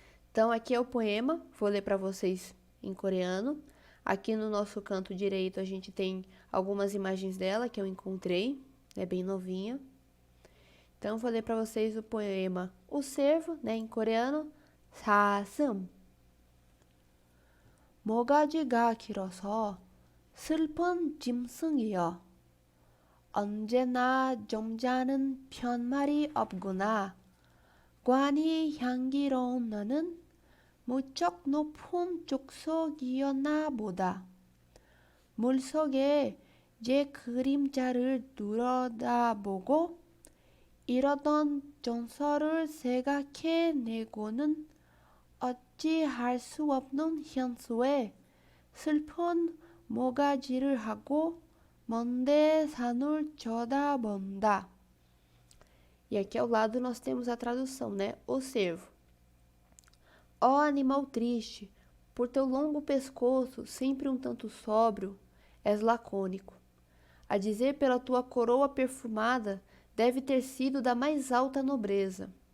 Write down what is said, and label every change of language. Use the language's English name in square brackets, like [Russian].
[Portuguese] Então, aqui é o poema, vou ler para vocês em coreano. Aqui no nosso canto direito a gente tem algumas imagens dela que eu encontrei, é bem novinha. Então, vou ler para vocês o poema O Cervo, né, em coreano, 사슴. [Korean] 모가지가 길어서 슬픈 짐승이여. 언제나 점잖은 편말이 없구나. 관이 향기로운 너는 무척 높은 족속이었나 보다. 물속에 제 그림자를 들여다보고 이러던 전설을 생각해내고는 어찌할 수 없는 현수에 슬픈 모가지를 하고 먼데 산을 쳐다본다. [Portuguese] E aqui ao lado nós temos a tradução, né? O cervo. Ó animal triste, por teu longo pescoço, sempre um tanto sóbrio, és lacônico. A dizer pela tua coroa perfumada, deve ter sido da mais alta nobreza.